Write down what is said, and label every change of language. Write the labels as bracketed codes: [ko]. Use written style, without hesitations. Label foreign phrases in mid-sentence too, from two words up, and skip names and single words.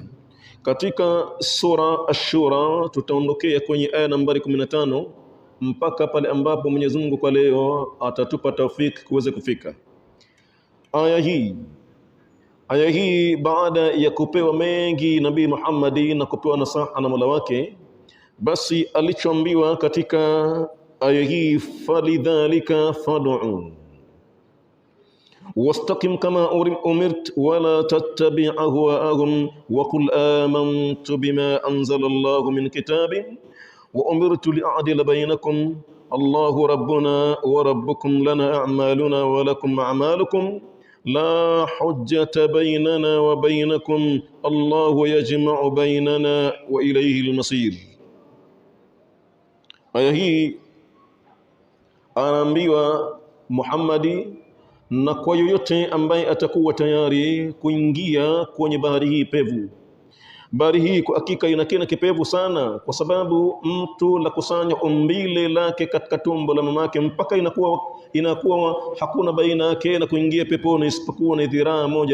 [sw] Katika sura Ash-Shura tutaondokea kwenye aya nambari 15 mpaka pale ambapo Mwenyezi Mungu kwa leo atatupa taufiki kuweza kufika. Aya hii baada ya kupewa mengi Nabii Muhammadi na kupewa nasaha na Mola wake, basi alichoambiwa katika aya hii, [ar] فلذلك فادع واستقم كما أمرت ولا تتبع أهواءهم وقل آمنت بما أنزل الله من كتاب وأمرت لأعدل بينكم الله ربنا وربكم لنا أعمالنا ولكم أعمالكم لا حجة بيننا وبينكم الله يجمع بيننا وإليه المصير. [sw] aya hii anaambiwa Muhammadi na kwa yoyote ambaye atakuwa tayari kuingia kwenye bahari hii pevu. Bahari hii kwa hakika ina kina kipevu sana, kwa sababu mtu la kusanya umbile lake katika tumbo la mamake mpaka inakuwa hakuna baina yake na kuingia peponi isipokuwa ni dhiraa moja.